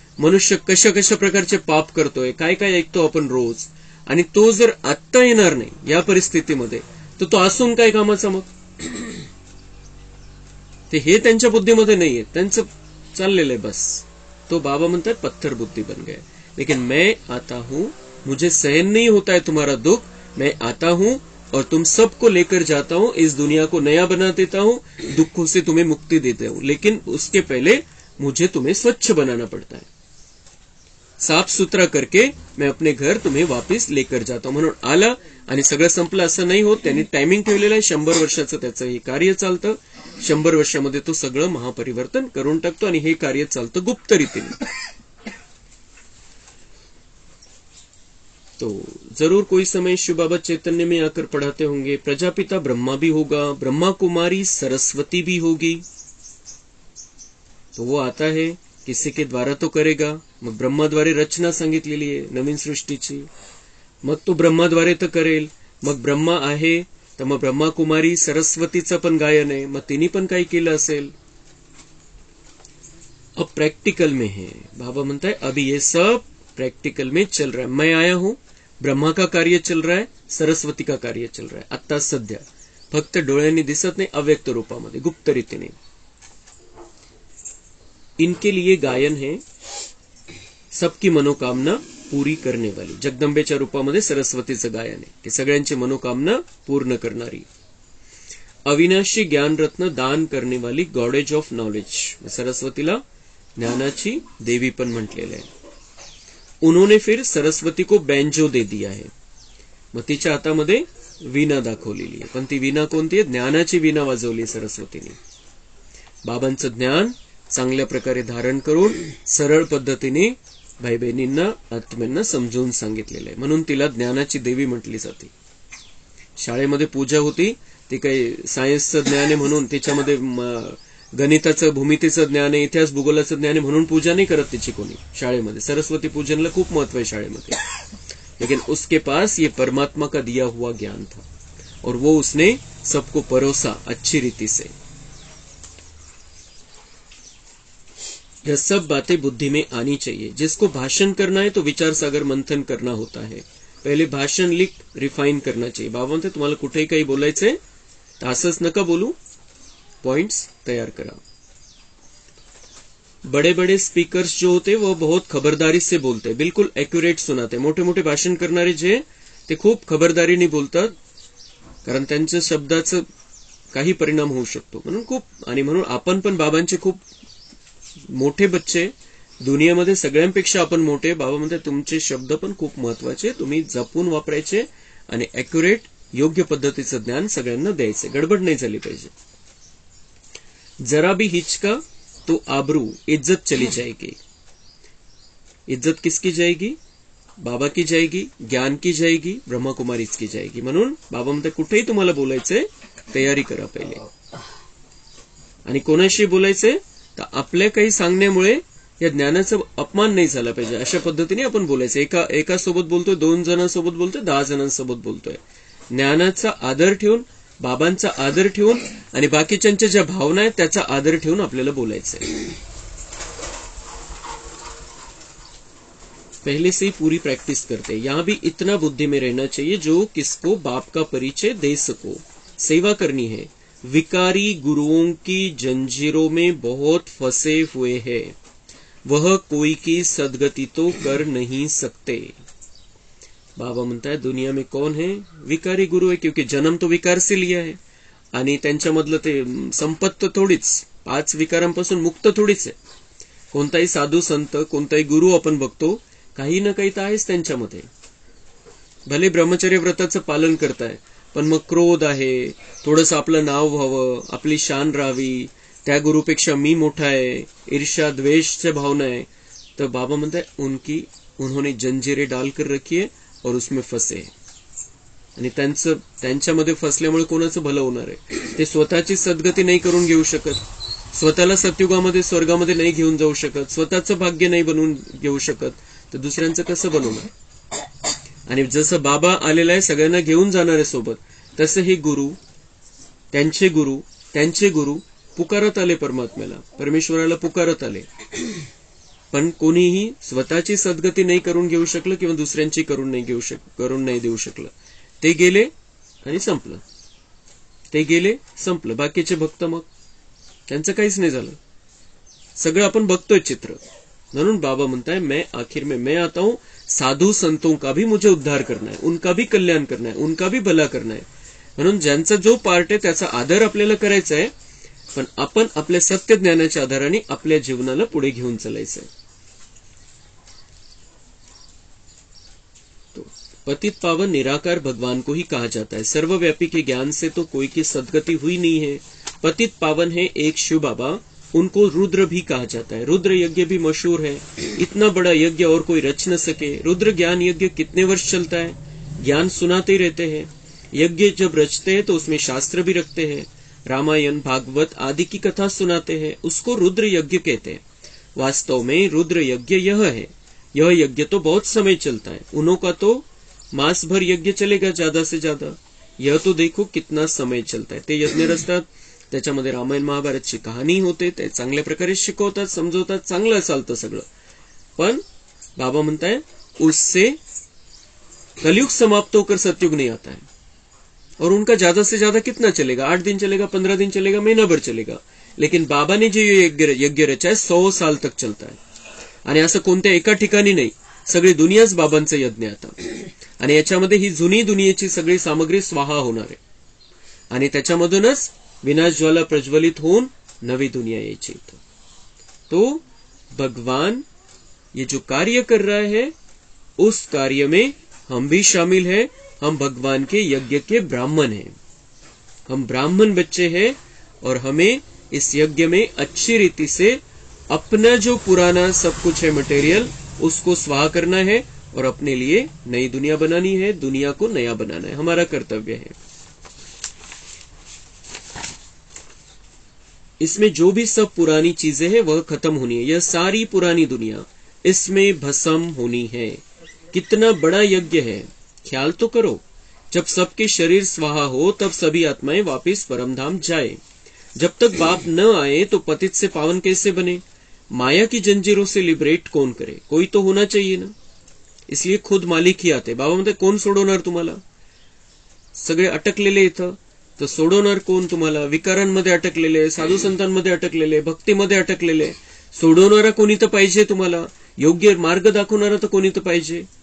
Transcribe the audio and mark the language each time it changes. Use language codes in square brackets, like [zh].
[mr] मनुष्य कशा कशा प्रकारचे पाप करतोय, काय काय ऐकतो आपण रोज. आणि तो जर आत्ता येणार नाही या परिस्थितीमध्ये, तर तो असून काय कामाचा मग? ते हे त्यांच्या बुद्धीमध्ये नाहीये, त्यांचं चाललेलं आहे बस. तो बाबा म्हणतात [hi] पत्थर बुद्धि बन गए. लेकिन मैं आता हूं, मुझे सहन नहीं होता है तुम्हारा दुख, मैं आता हूं और तुम सबको लेकर जाता हूं, इस दुनिया को नया बना देता हूं, दुखों से तुम्हें मुक्ति देता हूं. लेकिन उसके पहले मुझे तुम्हें स्वच्छ बनाना पड़ता है. साफ सुथरा करके मैं अपने घर तुम्हें वापस लेकर जाता हूं. [mr] म्हणून आला आणि सगळं संपलं असं नाही होत. त्यांनी टायमिंग ठेवलेलं आहे, 100 वर्षाचं त्याचं हे कार्य चालतं. 100 वर्षामध्ये तो सगळं महापरिवर्तन करून टाकतो, आणि हे कार्य चालतं गुप्त रीतीने. [hi] तो जरूर कोई समय शिव बाबा चैतन्य में आकर पढ़ाते होंगे. प्रजापिता ब्रह्मा भी होगा, ब्रह्मा कुमारी सरस्वती भी होगी. तो वो आता है, किसी के द्वारा तो करेगा. [mr] मग ब्रह्माद्वारे रचना सांगितलेली आहे नवीन सृष्टीची, मग तो ब्रह्माद्वारे तर करेल. मग ब्रह्मा आहे तर मग ब्रह्मा कुमारी सरस्वतीचं पण गायन आहे, मग तिने पण काही केलं असेल. [hi] अब प्रैक्टिकल में है. [mr] बाबा म्हणताय [hi] अभी ये सब प्रैक्टिकल में चल रहा है. मैं आया हूं, ब्रह्मा का कार्य चल रहा है, सरस्वती का कार्य चल रहा है [mr] आता सध्या. फक्त डोळ्यांनी दिसत नाही, अव्यक्त रूपामध्ये, गुप्त रीतीने. [hi] इनके लिए गायन है सबकी मनोकामना पूरी करने वाली. [mr] जगदंबेच्या रूपामध्ये सरस्वतीचं गायन आहे की सगळ्यांची मनोकामना पूर्ण करणारी. [hi] अविनाशी ज्ञानरत्न दान करने वाली, [en] Goddess of knowledge. [mr] सरस्वतीला ज्ञानाची देवी पण म्हटलेलं आहे. [hi] उन्होंने फिर सरस्वती को बैंजो दे दिया है. [mr] मग तिच्या हातामध्ये वीणा दाखवलेली आहे, पण ती वीणा कोणती आहे? ज्ञानाची वीणा वाजवली सरस्वतीने. बाबांचं ज्ञान चांगल्या प्रकारे धारण करून सरळ पद्धतीने भाई बहिणींना आत्म्यांना समजून सांगितलेलं आहे, म्हणून तिला ज्ञानाची देवी म्हटली जाते. शाळेमध्ये पूजा होती, ती काही सायन्सचं ज्ञान आहे म्हणून त्याच्यामध्ये गणिताचं, भूमितीचं ज्ञान आहे, इतिहास भूगोलाचं ज्ञान आहे म्हणून पूजा नाही करत तिची कोणी शाळेमध्ये. सरस्वती पूजनला खूप महत्व आहे शाळेमध्ये. [hi] लेकिन उसके पास ये परमात्मा का दिया हुआ ज्ञान था और वो उसने सबको परोसा अच्छी रीति से. यह सब बातें बुद्धि में आनी चाहिए. जिसको भाषण करना है तो विचार सागर मंथन करना होता है. पहिले भाषण लिख रिफाइन करना चाहिए. [mr] बाबा म्हणते तुम्हाला कुठेही काही बोलायचंय तर असंच नका बोलू, पॉइंट्स तैयार करा. [hi] बड़े बड़े स्पीकर्स जो होते वो बहुत खबरदारी से बोलते, बिल्कुल एक्युरेट सुनाते. [mr] मोठे मोठे भाषण करणारे जे ते खूप खबरदारीने बोलतात, कारण त्यांच्या शब्दाचं काही परिणाम होऊ शकतो. म्हणून आपण पण बाबांचे खूप मोठे बच्चे, दुनियामध्ये सगळ्यांपेक्षा आपण मोठे. बाबा म्हणतात तुमचे शब्द पण खूप महत्वाचे, तुम्ही जपून वापरायचे आणि एक्युरेट योग्य पद्धतीचं ज्ञान सगळ्यांना द्यायचे. गडबड नाही झाली पाहिजे. [hi] जरा भी हिचका तो आबरू इज्जत चली जाएगी. इज्जत किसकी जाएगी? बाबा की जाएगी, ज्ञान की जाएगी, ब्रह्मा कुमारीच की जाएगी. [mr] म्हणून बाबा म्हणतात कुठेही तुम्हाला बोलायचंय तयारी करा पहिले. आणि कोणाशी बोलायचंय तर आपल्या काही सांगण्यामुळे या ज्ञानाचा अपमान नाही झाला पाहिजे अशा पद्धतीने आपण बोलायचं. एका सोबत बोलतोय, 2 जणांसोबत बोलतोय, 10 जणांसोबत बोलतोय. ज्ञानाचा आदर ठेवून, बाबांचा आदर ठेवून आणि बाकीच्यांच्या ज्या भावना आहेत त्याचा आदर ठेवून आपल्याला बोलायचंय. [hi] पहले से ही पूरी प्रैक्टिस करते. यहाँ भी इतना बुद्धि में रहना चाहिए जो किसको बाप का परिचय दे सको. सेवा करनी है. विकारी गुरुओं की जंजीरों में बहुत फंसे हुए हैं, वह कोई की सदगति तो कर नहीं सकते. बाबा म्हणता है दुनिया में कौन है? विकारी गुरु है, क्योंकि जन्म तो विकार से लिया है [mr] आणि त्यांच्यामधलं ते संपत्त थोडीच, 5 विकारांपासून मुक्त थोडीच आहे. कोणताही साधू संत, कोणताही गुरु आपण बघतो काही ना काही तर आहेच त्यांच्यामध्ये. भले ब्रह्मचर्य व्रताचं पालन करताय पण मग क्रोध आहे, थोडंसं आपलं नाव व्हावं, आपली शान राहावी, त्या गुरुपेक्षा मी मोठा आहे, ईर्ष्या द्वेषच्या भावना आहे. तर बाबा म्हणताय [hi] उन्होंने जंजीरें डालकर रखी है और उसमें फंसे. [mr] आणि त्यांच्यामध्ये फसल्यामुळे कोणाचं भलं होणार आहे? ते स्वतःची सद्गती नाही करून घेऊ शकत, स्वतःला सत्युगामध्ये स्वर्गामध्ये नाही घेऊन जाऊ शकत, स्वतःचं भाग्य नाही बनवून घेऊ शकत, तर दुसऱ्यांचं कसं बनवणार? आणि जसं बाबा आलेला आहे सगळ्यांना घेऊन जाणार आहे सोबत, तसं हे गुरु, त्यांचे गुरु पुकारत आले परमात्म्याला, परमेश्वराला पुकारत आले. पण कोणीही स्वतःची सद्गती नाही करून घेऊ शकलं किंवा दुसऱ्यांची करून नाही देऊ शकलं. ते गेले आणि संपलं. बाकीचे भक्त मग त्यांचं काहीच नाही झालं. सगळं आपण बघतोय चित्र. म्हणून बाबा म्हणताय [hi] मैं आखिर में मैं आता हूं, साधू संतों का भी मुझे उद्धार करना है, उनका भी कल्याण करना है, उनका भी भला करना है. [mr] म्हणून ज्यांचा जो पार्ट आहे त्याचा आदर आपल्याला करायचा आहे, पण आपण आपल्या सत्य ज्ञानाच्या आधाराने आपल्या जीवनाला पुढे घेऊन चालायचं आहे. [hi] तो पतित पावन निराकार भगवान को ही कहा जाता है. सर्वव्यापी के ज्ञान से तो कोई की सदगति हुई नहीं है. पतित पावन है एक शिव बाबा, उनको रुद्र भी कहा जाता है. रुद्र यज्ञ भी मशहूर है. इतना बड़ा यज्ञ और कोई रच न सके. रुद्र ज्ञान यज्ञ कितने वर्ष चलता है? ज्ञान सुनाते ही रहते हैं. यज्ञ जब रचते हैं तो उसमें शास्त्र भी रखते हैं, रामायण भागवत आदि की कथा सुनाते हैं, उसको रुद्र यज्ञ कहते हैं. वास्तव में रुद्र यज्ञ यह है. यह यज्ञ तो बहुत समय चलता है. उन्हों का तो मास भर यज्ञ चलेगा ज्यादा से ज्यादा. यह तो देखो कितना समय चलता है. [mr] ते यज्ञ रचतात, त्याच्यामध्ये रामायण महाभारतची कहाणी होते, ते चांगल्या प्रकारे शिकवतात, समजवतात, चांगलं चालतं सगळं. पण बाबा म्हणताय [hi] उससे कलयुग समाप्त होकर सतयुग नहीं आता है. और उनका ज्यादा से ज्यादा कितना चलेगा? 8 दिन चलेगा, 15 दिन चलेगा, महीना भर चलेगा. लेकिन बाबा ने जो यज्ञ रचा है 100 साल तक चलता है. [mr] आणि असं कोणत्या एका ठिकाणी नाही, सगळी दुनियाच बाबांचं यज्ञ आता. आणि याच्यामध्ये ही जुनी दुनियेची सगळी सामग्री स्वाहा होणार आहे आणि त्याच्यामधूनच विनाश ज्वाला प्रज्वलित होऊन नवी दुनिया यायची. [hi] तो भगवान ये जो कार्य कर रहा है उस कार्य में हम भी शामिल हैं हम भगवान के यज्ञ के ब्राह्मण हैं, हम ब्राह्मण बच्चे हैं और हमें इस यज्ञ में अच्छी रीति से अपना जो पुराना सब कुछ है मटेरियल उसको स्वाहा करना है और अपने लिए नई दुनिया बनानी है, दुनिया को नया बनाना है, हमारा कर्तव्य है। इसमें जो भी सब पुरानी चीजें हैं वह खत्म होनी है। यह सारी पुरानी दुनिया इसमें भस्म होनी है। कितना बड़ा यज्ञ है, ख्याल तो करो। जब सबके शरीर स्वाहा हो तब सभी आत्माएं वापस परमधाम जाए। जब तक बाप न आए तो पतित से पावन कैसे बने? माया की जंजीरों से लिबरेट कौन करे? कोई तो होना चाहिए ना। इसलिए खुद मालिक ही आते। [mr] बाबा म्हणते कोण सोडवणार तुम्हाला? सगळे अटकलेले इथं, तर सोडवणार कोण तुम्हाला? विकारांमध्ये अटकलेले, साधू संतांमध्ये अटकलेले, भक्तीमध्ये अटकलेले, सोडवणारा कोणी तर पाहिजे तुम्हाला, योग्य मार्ग दाखवणारा तर कोणी तर पाहिजे।